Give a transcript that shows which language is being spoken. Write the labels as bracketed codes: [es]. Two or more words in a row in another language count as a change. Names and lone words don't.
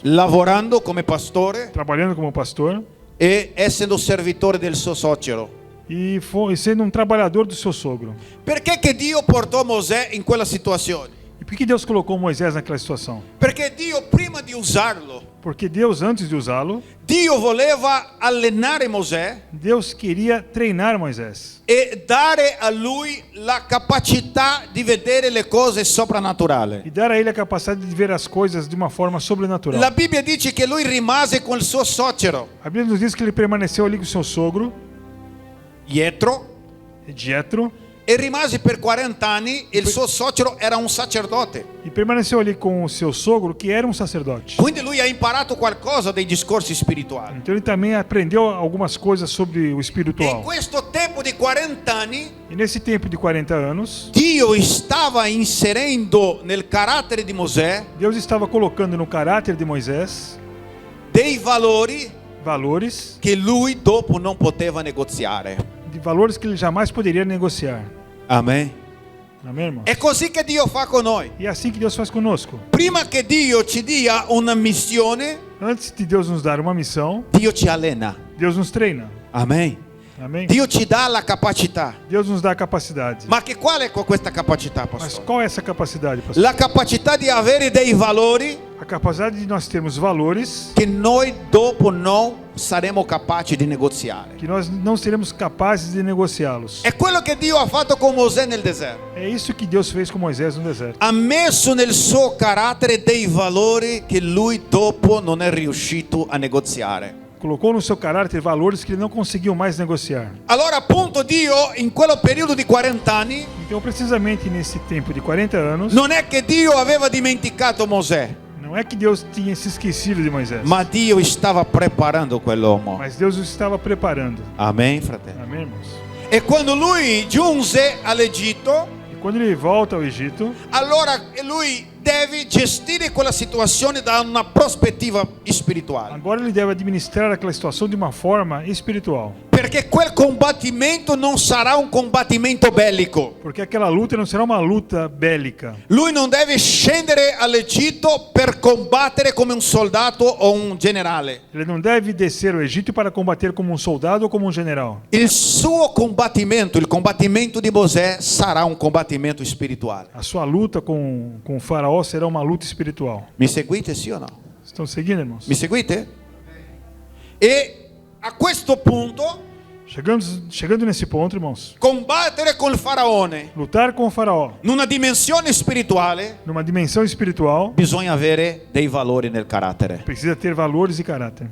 [it] lavorando come pastore [pt] trabalhando como pastor [it] e essendo servitore del suo suocero. [pt] e sendo um trabalhador do seu sogro. [it] Perché che Dio portò Mosè in quella situazione? [pt] E por que Deus colocou Moisés naquela situação? [it] Perché Dio prima di usarlo, [pt] Porque Deus, antes de usá-lo, [it] Dio voleva allenare Mosè [pt] Deus queria treinar Moisés [it] e dare a lui la capacità di vedere le cose soprannaturali. [pt] e dar a ele a capacidade de ver as coisas de uma forma sobrenatural. [it] La Bibbia dice che lui rimase con il suo suocero, [pt] A Bíblia nos diz que ele permaneceu ali com seu sogro, [it] Jetro, [pt] Jetro, [it] e rimase per 40 anni e il suo suocero era un sacerdote. [pt] e permaneceu ali com o seu sogro, que era um sacerdote. [it] Quindi lui ha imparato qualcosa dei discorsi spirituali. [pt] Então ele também aprendeu algumas coisas sobre o [it] E in [pt] espiritual. [it] questo tempo di 40 anni [pt] E nesse tempo de 40 anos, [it] Dio stava inserendo nel carattere di Mosè [pt] Deus estava colocando no caráter de Moisés [it] dei valori [pt] valores, [it] che lui dopo non poteva negoziare. [pt] de valores que ele jamais poderia negociar. [it] Amen. [pt] Amém, irmão? [it] È così che Dio fa con noi. [pt] E é assim que Deus faz conosco. [it] Prima che Dio ci dia una missione, [pt] Antes de Deus nos dar uma missão, [it] Dio ci allena. [pt] Deus nos treina. [it] Amen. [pt] Amém? [it] Dio ci dà la capacità. [pt] Deus nos dá a capacidade. [it] Ma che qual è questa capacità, [pt] Mas [it] pastore? [pt] qual é essa capacidade, pastor? [it] La capacità di avere dei valori [pt] A capacidade de nós termos valores [it] che noi dopo non saremo capaci di negoziare. [pt] que nós não seremos capazes de negociá-los. [it] È quello che Dio ha fatto con Mosè nel deserto. [pt] É isso que Deus fez com Moisés no deserto. [it] Ha messo nel suo carattere dei valori che lui dopo non è riuscito a negoziare. [pt] Colocou no seu caráter valores que ele não conseguiu mais negociar. [it] Allora appunto Dio in quello periodo di 40 anni [pt] Então, precisamente nesse tempo de 40 anos, [it] non è che Dio aveva dimenticato Mosè, [pt] não é que Deus tinha se esquecido de Moisés, [it] ma Dio stava preparando quell'uomo. [pt] mas Deus o estava preparando. [it] Amen, fratello. [pt] Amém, irmãos? [it] E quando lui giunse all'Egitto, [pt] E quando ele volta ao Egito, [it] allora lui deve gestire quella situazione da una prospettiva spirituale. [pt] agora ele deve administrar aquela situação de uma forma espiritual. [it] Perché quel combattimento non sarà un combattimento bellico. [pt] Porque aquela luta não será uma luta bélica. [it] Lui non deve scendere all'Egitto per combattere come un soldato o un generale. [pt] Ele não deve descer ao Egito para combater como um soldado ou como um general. [it] Il suo combattimento, il combattimento di Mosè, sarà un combattimento spirituale. [pt] A sua luta com o faraó será uma luta espiritual. [it] Mi seguite, sì o no? [pt] Estão seguindo, irmãos? [it] Mi seguite? E a questo punto, [pt] Chegando nesse ponto, irmãos, [it] combattere col faraone [pt] lutar com o faraó [it] in una dimensione spirituale, [pt] numa dimensão espiritual [it] bisogna avere dei valori nel carattere. [pt] precisa ter valores e caráter.